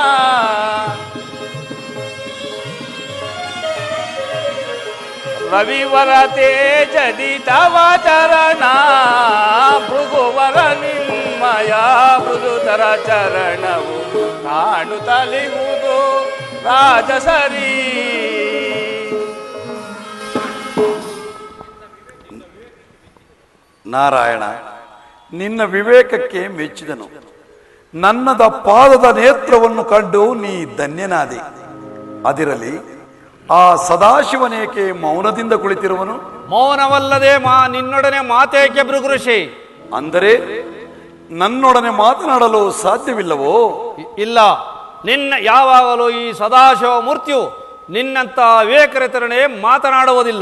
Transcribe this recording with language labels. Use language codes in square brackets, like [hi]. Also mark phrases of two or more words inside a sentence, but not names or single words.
[kn] ರವಿವರ ತೇಜದಿ ತವ ಚರಣ ಭೃಗುವರ ನಿಮ್ಮಯ ಮೃದುತರ ಚರಣವು ಕಾಣುತ್ತಲಿಹುದು ರಾಜಸರಿ. ನಾರಾಯಣ, ನಿನ್ನ ವಿವೇಕಕ್ಕೆ ಮೆಚ್ಚಿದನು. ನನ್ನದ ಪಾದದ ನೇತ್ರವನ್ನು ಕಂಡು ನೀ ಧನ್ಯನಾದೆ. ಅದಿರಲಿ, ಆ ಸದಾಶಿವನೇಕೆ ಮೌನದಿಂದ ಕುಳಿತಿರುವನು? ಮೌನವಲ್ಲದೆ ನಿನ್ನೊಡನೆ ಮಾತೇಕೆ ಭೃಗುಋಷಿ? ಅಂದರೆ ನನ್ನೊಡನೆ ಮಾತನಾಡಲು ಸಾಧ್ಯವಿಲ್ಲವೋ? ಇಲ್ಲ, ನಿನ್ನ ಯಾವಾಗಲೂ ಈ ಸದಾಶಿವ ಮೂರ್ತಿಯು ನಿನ್ನಂತ ವಿವೇಕರಿತರನೆ ಮಾತನಾಡುವುದಿಲ್ಲ.